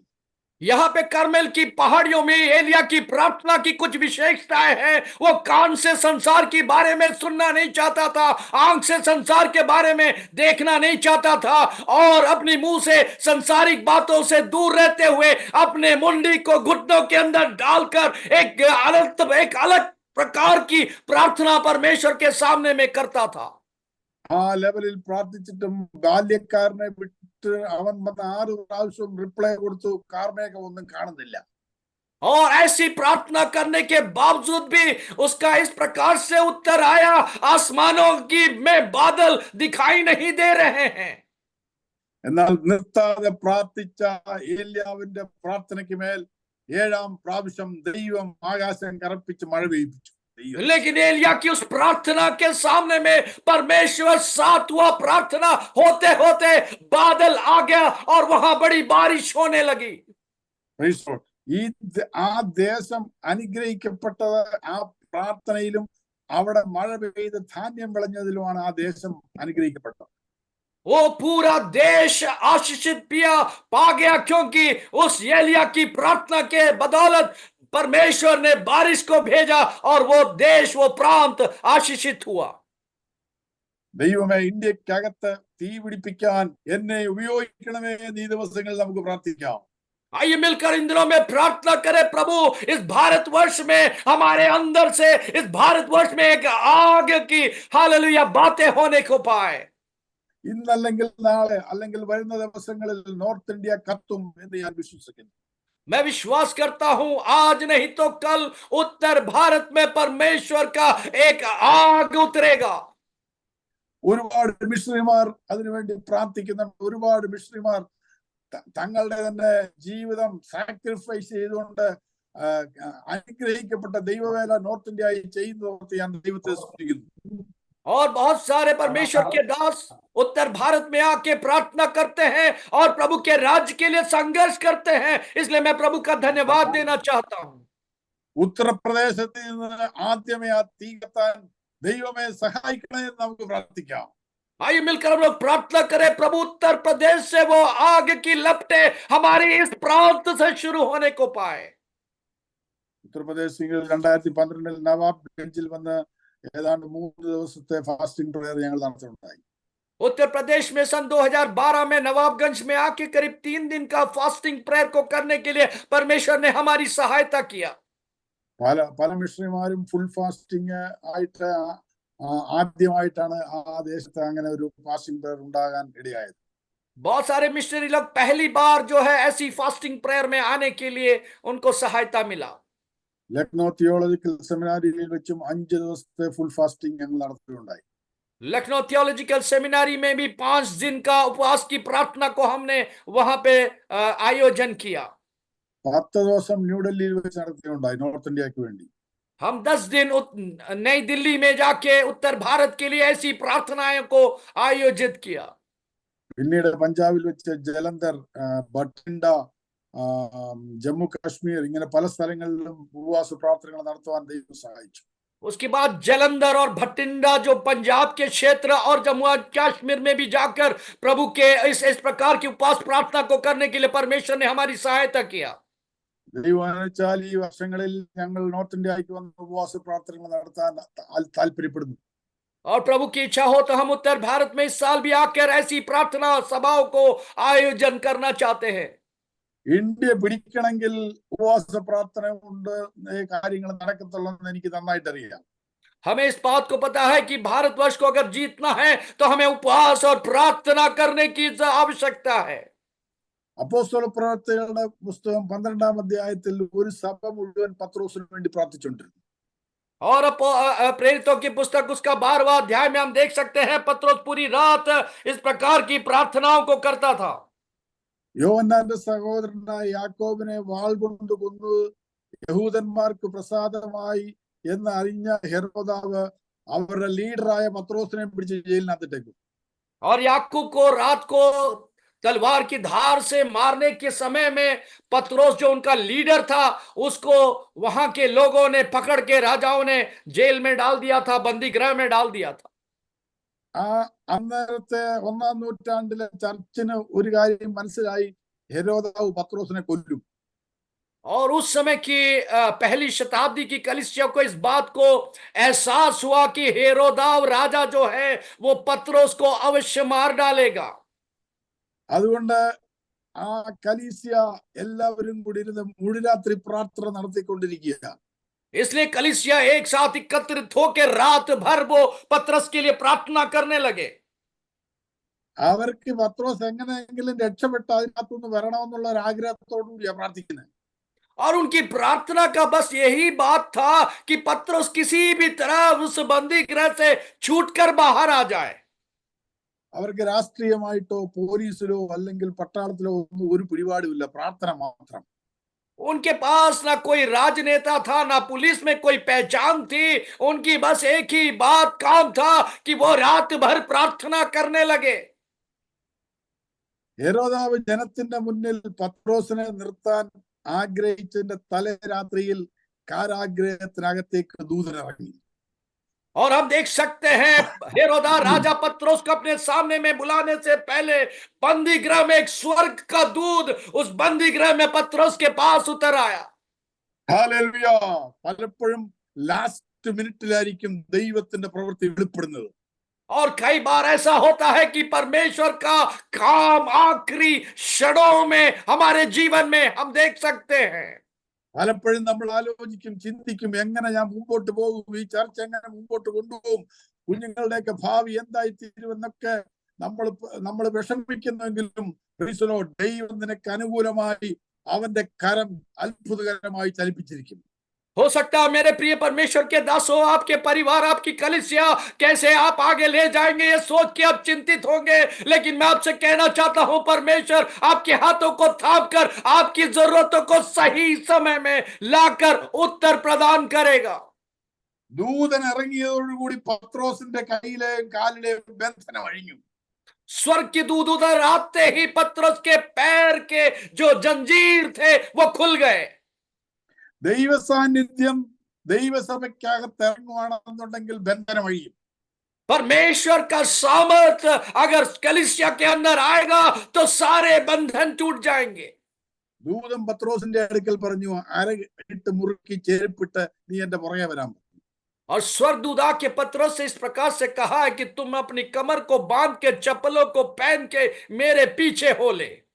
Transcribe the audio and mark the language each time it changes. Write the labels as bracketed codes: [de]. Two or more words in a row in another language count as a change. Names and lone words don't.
[hi] यहाँ पे करमेल की पहाड़ियों में एलिया की प्रार्थना की कुछ विशेषताएं हैं. वो कान से संसार के बारे में सुनना नहीं चाहता था, आंख से संसार के बारे में देखना नहीं चाहता था, और अपनी मुंह से संसारिक बातों से दूर रहते हुए अपने मुंडी को घुटनों के अंदर डालकर एक अलग प्रकार की प्रार्थना परमेश्वर के सामने में करता था. [ml] ആ ലെവലിൽ പ്രാർത്ഥിച്ചിട്ടും ബാല്യക്കാരനെ വിട്ട് അവൻ 6 പ്രാവശ്യം റിപ്ലൈ കൊടുത്തു, കാർമേഘം ഒന്നും കാണുന്നില്ല. [hi] और ऐसी प्रार्थना करने के बावजूद भी उसका इस प्रकार से उत्तर आया, आसमानों की में बादल दिखाई नहीं दे रहे हैं. [ml] എന്നാൽ നിർത്താതെ പ്രാർത്ഥിച്ച ഏലിയാവിന്റെ പ്രാർത്ഥനയ്ക്ക് മേൽ 7-ാം പ്രാവശ്യം ദൈവം ആകാശം കറപ്പിച്ച് മഴ പെയ്യിപ്പിച്ചു. [hi] लेकिन एलिया की उस प्रार्थना के सामने में परमेश्वर 7वां प्रार्थना होते होते बादल आ गया और वहां बड़ी बारिश होने लगी. [ml] ആ ദേശം അനുഗ്രഹിക്കപ്പെട്ടത് ആ പ്രാർത്ഥനയിലും അവിടെ മഴ പെയ്ത് ധാന്യം വിളഞ്ഞതിലുമാണ് ആ ദേശം അനുഗ്രഹിക്കപ്പെട്ടത്. [hi] वो पूरा देश आशीषित पा गया, क्योंकि उस एलिया की प्रार्थना के बदौलत परमेश्वर ने बारिश को भेजा और वो देश, वो प्रांत आशीषित हुआ. [ml] ദൈവമേ, ഇന്ത്യക്കകത്ത് തീ പിടിപ്പിക്കാൻ എന്നെ ഉപയോഗിക്കണമേ എന്ന് ഈ ദിവസങ്ങളിൽ നമുക്ക് പ്രാർത്ഥിക്കാം. [hi] आइए मिलकर इन दिनों में प्रार्थना करें, प्रभु इस भारतवर्ष में हमारे अंदर से इस भारतवर्ष में एक आग की हालेलुया बातें होने को पाए. [ml] ഇന്നല്ലെങ്കിൽ നാളെ അല്ലെങ്കിൽ വരുന്ന ദിവസങ്ങളിൽ നോർത്ത് ഇന്ത്യ കത്തും എന്ന് ഞാൻ വിശ്വസിക്കുന്നു. [hi] मैं विश्वास करता हूं आज नहीं तो कल उत्तर भारत में परमेश्वर का एक आग उतरेगा. [ml] ഒരുപാട് മിഷണറിമാർ അതിനുവേണ്ടി പ്രാർത്ഥിക്കുന്നുണ്ട്. ഒരുപാട് മിഷണറിമാർ തങ്ങളുടെ തന്നെ ജീവിതം സാക്രിഫൈസ് ചെയ്തുകൊണ്ട് അനുഗ്രഹിക്കപ്പെട്ട ദൈവവേല നോർത്ത് ഇന്ത്യയിൽ ചെയ്യുന്നതോർത്ത് ഞാൻ ദൈവത്തെ സ്തുതിക്കുന്നു. [hi] और बहुत सारे परमेश्वर के दास उत्तर भारत में आके प्रार्थना करते हैं और प्रभु के राज्य के लिए संघर्ष करते हैं, इसलिए मैं प्रभु का धन्यवाद देना चाहता हूं. [ml] ഉത്തർപ്രദേശത്തിൽ നിന്ന് ആദ്യമേ ആ തീ കത്താൻ ദൈവമേ സഹായിക്കണേ എന്ന് നമുക്ക് പ്രാർത്ഥിക്കാം. [hi] आइए मिलकर हम लोग प्रार्थना करें, प्रभु उत्तर प्रदेश से वो आग की लपटें हमारे इस प्रांत से शुरू होने को पाए. [ml] ഉത്തർപ്രദേശിൽ 2012 നവാബ് ഗഞ്ചിൽ വന്ന് ഏതാണ്ട് 3 ദിവസത്തെ [en] fasting prayer [ml] ഞങ്ങൾ നടത്തുന്നുണ്ടായി. [hi] उत्तर प्रदेश में सन 2012 में नवाबगंज में आके करीब 3 दिन का [en] fasting prayer [hi] को करने के लिए परमेश्वर ने हमारी सहायता किया. [ml] പല മിഷണറിമാരും [en] full fasting [ml] ആയിട്ട് ആദ്യമായിട്ടാണ് ആ ദേശത്ത് അങ്ങനെ ഒരു [en] fasting prayer [ml] ഉണ്ടാകാൻ ഇടയായത്. [hi] बहुत सारे मिशनरी लोग पहली बार जो है ऐसी [en] fasting prayer [hi] में आने के लिए उनको सहायता मिला. [ml] ലക്നോ തിയോളജിക്കൽ സെമിനാരിയിൽ വെച്ചും 5 ദിവസത്തെ [en] full fasting [ml] ഞങ്ങൾ നടത്തുകയുണ്ടായി. [hi] लखनऊ थियोलॉजिकल सेमिनारी में भी 5 दिन का उपवास की प्रार्थना को हमने वहां पे आयोजन किया. [ml] 10 ദിവസം ന്യൂഡൽഹിയിൽ വെച്ച് നടത്തുകയുണ്ടായി നോർത്ത് ഇന്ത്യക്ക് വേണ്ടി. [hi] हम 10 दिन नई दिल्ली में जाके उत्तर भारत के लिए ऐसी प्रार्थनाओं को आयोजित किया. [ml] പിന്നീട് പഞ്ചാബിൽ വെച്ച് ജലന്ധർ, ബഠിൻഡ, ജമ്മു കാശ്മീർ ഇങ്ങനെ പല സ്ഥലങ്ങളിലും ഉപവാസ പ്രാർത്ഥനകൾ നടത്തുവാൻ ദൈവം സഹായിച്ചു. [hi] उसके बाद जलंधर और भटिंडा जो पंजाब के क्षेत्र और जम्मू कश्मीर में भी जाकर प्रभु के इस प्रकार की उपवास प्रार्थना को करने के लिए परमेश्वर ने हमारी सहायता किया. [ml] ദൈവം അനുവദിച്ചാൽ ഈ വർഷങ്ങളിൽ ഞങ്ങൾ നോർത്ത് ഇന്ത്യക്ക് വന്ന് ഉപവാസ പ്രാർത്ഥനകൾ നടത്താൻ താല്പര്യപ്പെടുന്നു. [hi] और प्रभु की इच्छा हो तो हम उत्तर भारत में इस साल भी आकर ऐसी प्रार्थना सभाओं को आयोजन करना चाहते हैं. [ml] ഇന്ത്യ പിടിക്കണമെങ്കിൽ ഉപവാസ പ്രാർത്ഥന കൊണ്ട് കാര്യങ്ങൾ നടക്കത്തുള്ളൂ എന്ന് എനിക്ക് നന്നായിട്ട് അറിയാം. [hi] हमें इस बात को पता है कि भारतवर्ष को अगर जीतना है तो हमें उपवास और प्रार्थना करने की आवश्यकता है. [ml] അപ്പോസ്തല പ്രവർത്തികളുടെ പുസ്തകം 12-ാം അധ്യായത്തിൽ ഒരു സഭ മുഴുവൻ പത്രോസിന് വേണ്ടി പ്രാർത്ഥിച്ചുകൊണ്ടിരുന്നു. [hi] और प्रेरितों की पुस्तक उसका 12वां अध्याय में हम देख सकते हैं पत्रोस पूरी रात इस प्रकार की प्रार्थनाओं को करता था. [ml] യോഹന്നാന്റെ സഹോദരനായ യാക്കോബിനെ വാൾ കൊണ്ട് കൊന്നു യഹൂദന്മാർക്ക് പ്രസാദമായി എന്ന് അറിഞ്ഞ ഹെരോദാവ് അവരുടെ ലീഡറായ പത്രോസിനെ പിടിച്ച് ജയിലിനകത്തിട്ടേക്കും. [hi] और याकूब को रात को तलवार की धार से मारने के समय में पत्रोस जो उनका लीडर था उसको वहां के लोगों ने पकड़ के राजाओं ने जेल में डाल दिया था, बंदी गृह में डाल दिया था. [ml] അന്നേരത്തെ 1-ാം നൂറ്റാണ്ടിലെ ചർച്ചിന് ഒരു കാര്യം മനസ്സിലായി, ഹെരോദാവ് പത്രോസിനെ കൊല്ലും. [hi] और उस समय की पहली शताब्दी की कलीसिया को इस बात को एहसास हुआ कि हेरोदाव राजा जो है वो पत्रोस को अवश्य मार डालेगा. [ml] അതുകൊണ്ട് ആ കലീസിയ എല്ലാവരും കൂടി ഇരുന്ന് മുഴുരാത്രി പ്രാർത്ഥന നടത്തിക്കൊണ്ടിരിക്കുക. [hi] इसलिए कलीसिया एक साथ एकत्रित होकर रात भर वो पतरस के लिए प्रार्थना करने लगे. [ml] അവർക്ക് പത്രോസ് എങ്ങനെയെങ്കിലും രക്ഷപ്പെട്ട് അതിനകത്തുനിന്ന് വരണമെന്നുള്ള ഒരു ആഗ്രഹത്തോടു കൂടിയാ പ്രാർത്ഥിക്കുന്നത്. [hi] और उनकी प्रार्थना का बस यही बात था कि पतरस किसी भी तरह उस बंदी गृह से छूटकर बाहर आ जाए. [ml] അവർക്ക് രാഷ്ട്രീയമായിട്ടോ പോലീസിലോ അല്ലെങ്കിൽ പട്ടാളത്തിലോ ഒന്നും ഒരു പിടിപാടുമില്ല, പ്രാർത്ഥന മാത്രം. [hi] उनके पास ना कोई राजनेता था, ना पुलिस में कोई पहचान थी. उनकी बस एक ही बात काम था कि वो रात भर प्रार्थना करने लगे. [ml] ഹെരോദാവ് ജനത്തിന്റെ മുന്നിൽ പത്രോസിനെ നിർത്താൻ ആഗ്രഹിച്ചതിന്റെ തലേ രാത്രിയിൽ കാരാഗ്രഹത്തിനകത്തേക്ക് ദൂതനിറങ്ങി. [hi] और हम देख सकते हैं हेरोदा राजा पत्रोस को अपने सामने में बुलाने से पहले बंदी गृह में एक स्वर्ग का दूत उस बंदी गृह में पत्रोस के पास उतर आया. [ml] ഹല്ലേലൂയ. പലപ്പോഴും [en] last minute-ilayirikkum [ml] ദൈവത്തിന്റെ പ്രവൃത്തി വെളിപ്പെടുന്നത്. [hi] और कई बार ऐसा होता है कि परमेश्वर का काम आखिरी क्षणों में हमारे जीवन में हम देख सकते हैं। [ml] പലപ്പോഴും നമ്മൾ ആലോചിക്കും, ചിന്തിക്കും, എങ്ങനെ ഞാൻ മുമ്പോട്ട് പോകും, ഈ ചർച്ച എങ്ങനെ മുമ്പോട്ട് കൊണ്ടുപോകും, കുഞ്ഞുങ്ങളുടെയൊക്കെ ഭാവി എന്തായി തീരുമെന്നൊക്കെ നമ്മൾ വിഷമിക്കുന്നെങ്കിലും ദൈവം നിനക്ക് അനുകൂലമായി അവന്റെ കരം അത്ഭുതകരമായി ചലിപ്പിച്ചിരിക്കും. [hi] हो सकता है मेरे प्रिय परमेश्वर के दासों, आपके परिवार, आपकी कलीसिया कैसे आप आगे ले जाएंगे ये सोच के आप चिंतित होंगे, लेकिन मैं आपसे कहना चाहता हूं परमेश्वर आपके हाथों को थाम कर आपकी जरूरतों को सही समय में लाकर उत्तर प्रदान करेगा। [ml] ദൂതൻ ഇറങ്ങിയതോടുകൂടി പത്രോസിന്റെ കയ്യിലെയും കാലിലെയും ബന്ധനം അഴിഞ്ഞു. [hi] स्वर्ग की दूत उधर आते ही पतरस के पैर के जो जंजीर थे वो खुल गए। [ml] ദൈവ സാന്നിധ്യം ദൈവസഭയ്ക്കകത്ത് ഇറങ്ങുവാണെന്നുണ്ടെങ്കിൽ ബന്ധനം അഴിയും. [hi] परमेश्वर का सामर्थ्य अगर कलीसिया के अंदर आएगा तो सारे बंधन टूट जाएंगे। [ml] ദൂതൻ പത്രോസിന്റെ അടുക്കൽ പറഞ്ഞു, അരയിട്ട് മുറുക്കി ചെരുപ്പിട്ട് നീ എന്റെ പുറകെ വരാൻ. [hi] और स्वर्गदूत आके पतरस से इस प्रकार से कहा है कि तुम अपनी कमर को बांध के चप्पलों को पहन के मेरे पीछे हो ले।